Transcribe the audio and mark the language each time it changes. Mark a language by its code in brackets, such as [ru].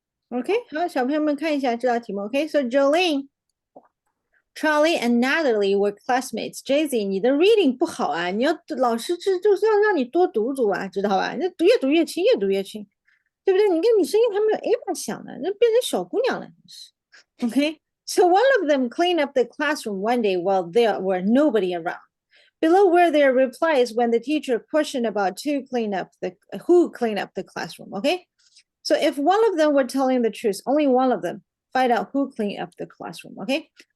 [zh] OK，好，小朋友们看一下这道题目。 [en] OK，so Jolene, Charlie and Natalie were classmates. [zh] Jay-Z， 你的 reading 不好啊，你要老师就是要让你多读读啊，知道吧？那越读越轻，越读越轻，对不对？你看你声音还没有 Ava 响呢，那变成小姑娘了。 [en] OK，so one of them cleaned up the classroom one day while there were nobody around. Below were their replies when the teacher questioned about who cleaned up the classroom. Okay. So if one of them were telling the truth, only one of them, find out who cleaned up the classroom. Okay.